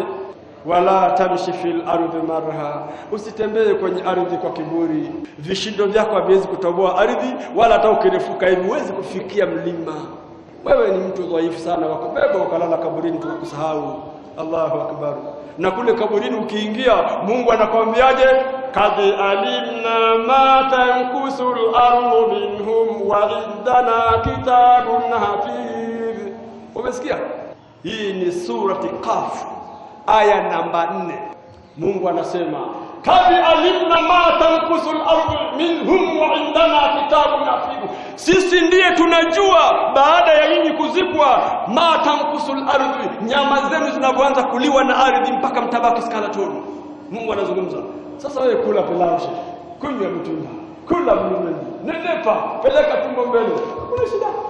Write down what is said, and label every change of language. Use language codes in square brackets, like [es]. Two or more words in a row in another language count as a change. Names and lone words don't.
[ar] ولا تمش في الأرض مرحا, [sw] usitembee kwenye ardhi kwa kiburi. Vishindo vyako haviwezi kutoboa ardhi, wala hata ukirefuka hivi huwezi kufikia mlima. Wewe ni mtu dhaifu sana, wakubeba ukalala kaburini tukakusahau. [ar] الله أكبر. [sw] Na kule kaburini ukiingia, Mungu anakuambiaje? [ar] قد علمنا ما تنقص الأرض منهم وعندنا كتاب حفيظ. [sw] Umesikia? Hii ni surati Qaf, aya namba 4. Mungu anasema [ar] قد علمنا ما تنقص الأرض منهم وعندنا كتاب حفيظ. [sw] Sisi ndiye tunajua baada ya nyinyi kuzikwa, [ar] ما تنقص الأرض, [sw] nyama zenu zinapoanza kuliwa na ardhi mpaka mtabaki skalatoni. Mungu anazungumza. Sasa wewe kula pilau, kunywa mtumba, kula mlumeni, nenepa, peleka tumbo mbele, kuna shida.